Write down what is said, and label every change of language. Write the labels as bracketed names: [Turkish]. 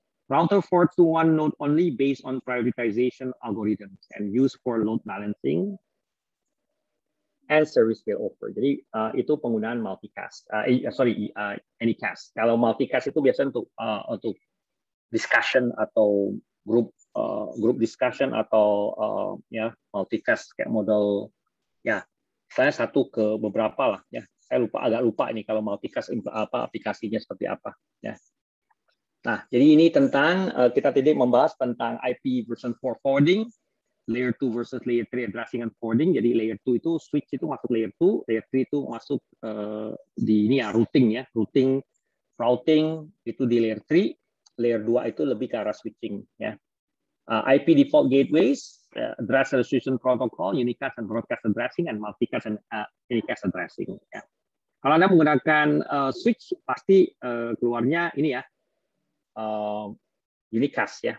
[English] Router forwards to one node only based on prioritization algorithms and used for load balancing and service failover. [Indonesian] Jadi itu penggunaan multicast. Anycast. Kalau multicast itu biasanya untuk discussion atau group discussion atau ya multicast kayak model ya saya satu ke beberapa lah ya. Saya agak lupa ini kalau multicast apa aplikasinya seperti apa ya. Nah, jadi ini tentang kita tadi membahas tentang [English] IP version 4 forwarding, layer 2 versus layer 3 addressing and forwarding. [Indonesian] Jadi layer 2 itu switch itu masuk layer 2, layer 3 itu masuk di ini ya routing ya, routing itu di layer 3, layer 2 itu lebih ke arah switching ya. [English] IP default gateways, address resolution protocol, unicast and broadcast addressing, and multicast and unicast addressing. [Indonesian] Ya. Kalau Anda menggunakan switch, pasti keluarnya ini ya, unicast ya.